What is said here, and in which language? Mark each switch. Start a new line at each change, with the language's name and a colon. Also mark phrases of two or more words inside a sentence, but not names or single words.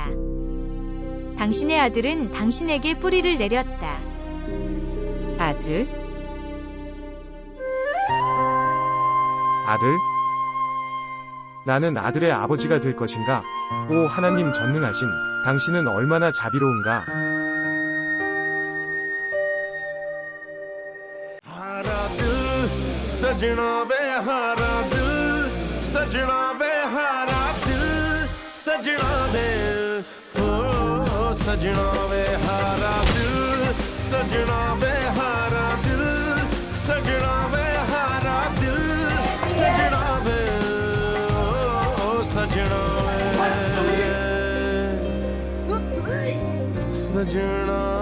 Korean: 당신의 아들은 당신에게 뿌리를 내렸다. 아들? 아들? 나는 아들의 아버지가 될 것인가? 오 하나님 전능하신, 당신은 얼마나 자비로운가?
Punjabi: ਸਜਣਾ ਵੇ ਹਾਰਾ ਦਿਲ ਸਜਣਾ ਵੇ ਹਾਰਾ ਦਿਲ ਸਜਣਾ ਵੇ ਹੋ ਸਜਣਾ ਵੇ ਹਾਰਾ ਦਿਲ ਸਜਣਾ ਵੇ ਹਾਰਾ ਦਿਲ ਸਜਣਾ ਵੇ ਹਾਰਾ ਦਿਲ ਸਜਣਾ ਵੇ ਹੋ ਸਜਣਾ ਵੇ ਸਜਣਾ